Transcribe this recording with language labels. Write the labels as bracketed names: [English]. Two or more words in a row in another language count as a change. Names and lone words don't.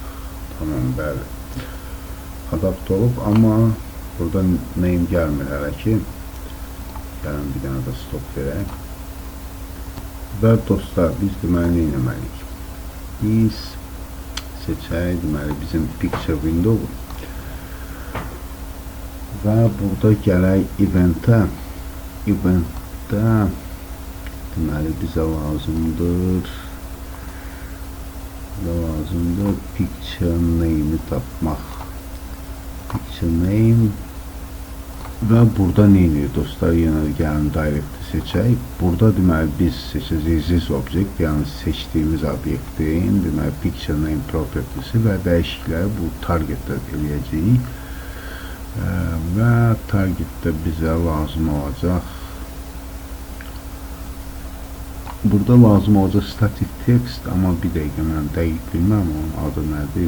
[Azerbaijani] Tamam, bəli. Adapt olub, amma burada name gəlmir hələ ki. Gəlin bir dənə də stop verək. Və dostlar, biz deməli nə etməliyik? Biz seçək, deməli bizim [English] picture window [Azerbaijani] və burada gələk eventə deməli bizə lazımdır [English] picture name'i [Azerbaijani] tapmaq, [English] picture name [Azerbaijani] və burada nə edir dostlar, yenə gəlin direct'i seçək. Burada deməli biz seçəcəyik [English] this object, [Azerbaijani] yəni seçdiyimiz obyektin deməli [English] picture name property'si [Azerbaijani] və dəyişiklikləri bu targetdə eləyəcəyik və targetdə bizə lazım olacaq, burada lazım olacaq [English] static text, [Azerbaijani] amma bir dəqiqə mən dəqiq bilməm onun adı nədir.